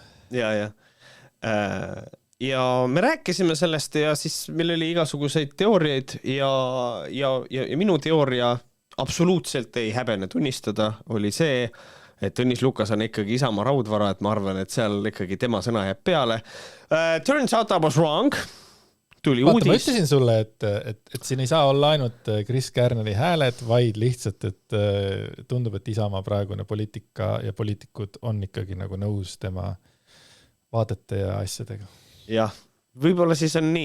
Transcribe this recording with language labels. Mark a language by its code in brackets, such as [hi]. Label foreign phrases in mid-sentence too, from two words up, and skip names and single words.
[et] Ja me rääkisime sellest ja siis meil oli igasuguseid teooriaid ja minu teooria absoluutselt ei häbene tunnistada, oli see, et Tõnis Lukas on ikkagi Isamaa raudvara, et ma arvan, et seal ikkagi tema sõna jääb peale. [en] Turns out I was wrong. [et] Tuli vaata, uudis. Ma ütlesin sulle, et siin ei saa olla ainult Chris Kärneri hääled, vaid lihtsalt, et tundub, et Isamaa praegune poliitika ja poliitikud on ikkagi nagu nõus tema vaadete ja asjadega. Jah, võib-olla siis on nii.